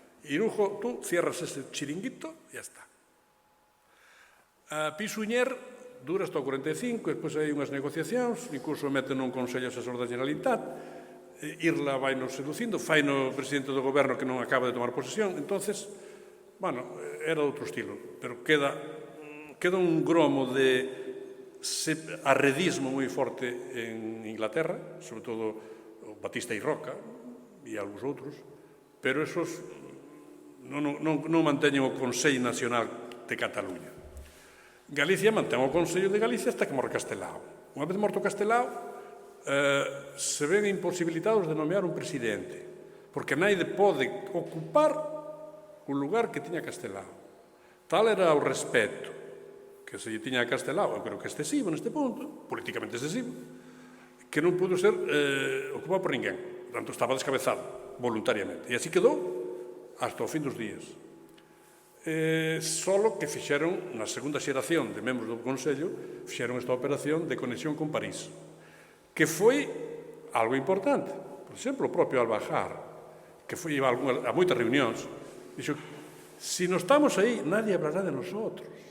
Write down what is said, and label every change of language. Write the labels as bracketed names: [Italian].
[Spanish] Irujo, tú cierras ese chiringuito e ya está. [Galician] Pisuñer dura hasta o 45, despois hai unhas negociacións, incluso meten un Consello Asesor da Generalitat, Irla vai nos seducindo, fai no presidente do goberno que non acaba de tomar posesión, entonces, bueno, era outro estilo, pero queda un gromo de arredismo moi forte en Inglaterra, sobre todo o Batista e Roca e algúns outros, pero esos non manteñen o Consello Nacional de Cataluña. Galicia mantén o Consello de Galicia hasta que morre Castelao. Unha vez morto Castelao, se ven imposibilitados de nomear un presidente, porque naide pode ocupar o lugar que tiña Castelao. Tal era o respeto que se lle tiña a Castelao, eu creo que excesivo neste punto, políticamente excesivo, que non pudo ser ocupado por ninguén. Portanto, estaba descabezado, voluntariamente. E así quedou hasta o fin dos días. Solo que fixeron, na segunda xeración de membros do Consello, fixeron esta operación de conexión con París, que foi algo importante. Por exemplo, o propio Albajar, que foi a moitas reunións, dixo, si non estamos aí, [Spanish] nadie hablará de nosotros.